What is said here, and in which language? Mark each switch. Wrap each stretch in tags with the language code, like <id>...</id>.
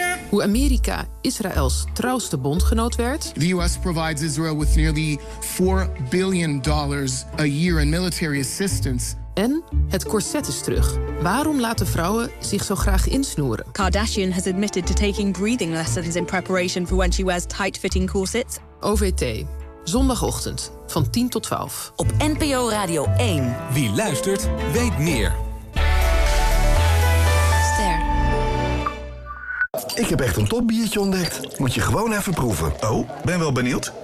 <nl>Hoe Amerika Israëls trouwste bondgenoot werd.</nl> <en>The US provides Israel with nearly $4 billion a year in military assistance.</en> <nl>En het korset is terug. Waarom laten vrouwen zich zo graag insnoeren?</nl> <en>Kardashian has admitted to taking breathing lessons in preparation for when she wears tight-fitting corsets.</en> <nl>OVT, zondagochtend van 10 tot 12. Op NPO Radio 1. Wie luistert, weet meer. Ik heb echt een topbiertje ontdekt. Moet je gewoon even proeven. Oh, ben wel benieuwd.</nl>